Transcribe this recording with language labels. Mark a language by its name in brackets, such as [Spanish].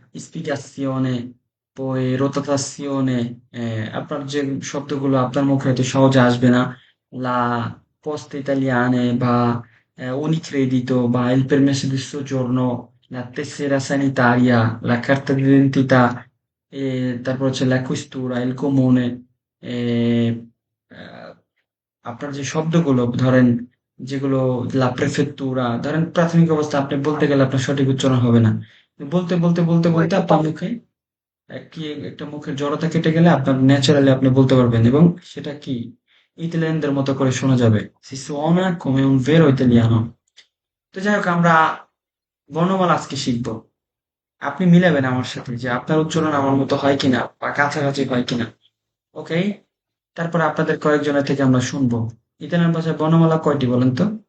[Italian] spiegazione, poi rotazione, [Bangla] আপনার যে শব্দগুলো আপনার মুখে হয়তো সহজে আসবে না, la poste italiane, বা unicredito, বা il permesso di soggiorno, la tessera sanitaria, la carta d'identità, তারপর হচ্ছে la questura, il comune, এ, আহ, আপনার যে শব্দগুলো ধরেন, যেগুলো লা প্রেফেক্তুরা, ধরেন প্রাথমিক অবস্থা আপনি বলতে গেলে আপনার সঠিক উচ্চারণ হবে না। বলতে বলতে বলতে বলতে আপনার মুখে কি একটা মুখের জড়তা কেটে গেলে আপনার ন্যাচারালি আপনি বলতে পারবেন, এবং সেটা কি ইতালিয়ানদের মতো করে শোনা যাবে। [Italian] Si suona come un vero italiano. [Bangla] তো যাই হোক, আমরা বর্ণমালা আজকে শিখবো। আপনি মিলাবেন আমার সাথে যে আপনার উচ্চারণ আমার মতো হয় কিনা, বা কাছাকাছি হয় কিনা। ওকে? তারপরে আপনাদের কয়েকজনের থেকে আমরা শুনবো। ইতালিয়ান ভাষায় বর্ণমালা কয়টি বলেন তো?